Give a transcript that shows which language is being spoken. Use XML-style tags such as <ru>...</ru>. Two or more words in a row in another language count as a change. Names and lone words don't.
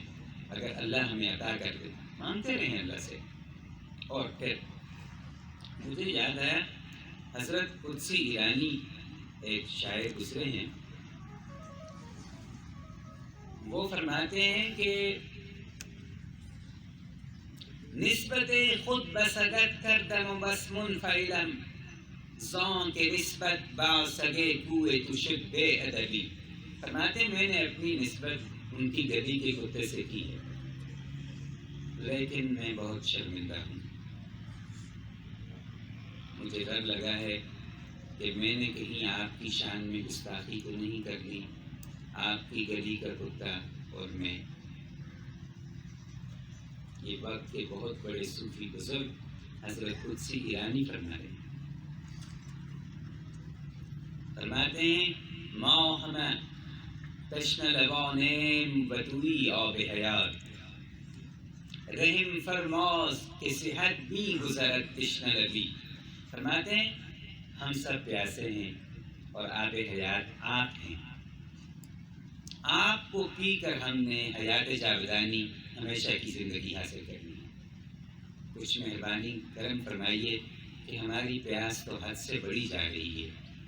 <ur>اگر اللہ ہمیں عطا کر دے، مانگتے رہیں اللہ سے۔ اور پھر مجھے یاد آیا، حضرت قدسی ایرانی ایک شاعر گزرے ہیں، وہ فرماتے ہیں کہ</ur> <fa>نسبت خود بسگت کردم و بس منفعلم زان کے نسبت با سگے کوئے تو شد بے ادبی۔</fa> <ur>فرماتے ہیں میں نے اپنی نسبت ان کی گدی کے کتے سے کی ہے، لیکن میں بہت شرمندہ ہوں۔ مجھے ڈر لگا ہے کہ میں نے کہیں آپ کی شان میں گستاخی تو نہیں کر لی، آپ کی گلی کا کتا اور میں۔ یہ وقت کے بہت بڑے صوفی بزرگ حضرت قدسی ایرانی فرماتے ہیں</ur> <fa>ما ہمیں تشن لبانیم بدوی آب حیات، رحم فرماز کہ صحت بھی گزرت تشن لبی۔</fa> <ur>فرماتے ہیں ہم سب پیاسے ہیں اور آب حیات آپ ہیں، آپ کو پی کر ہم نے حیات جاودانی ہمیشہ کی زندگی حاصل کرنی ہے۔ کچھ مہربانی کرم فرمائیے کہ ہماری پیاس تو حد سے بڑھی جا رہی ہے۔</ur>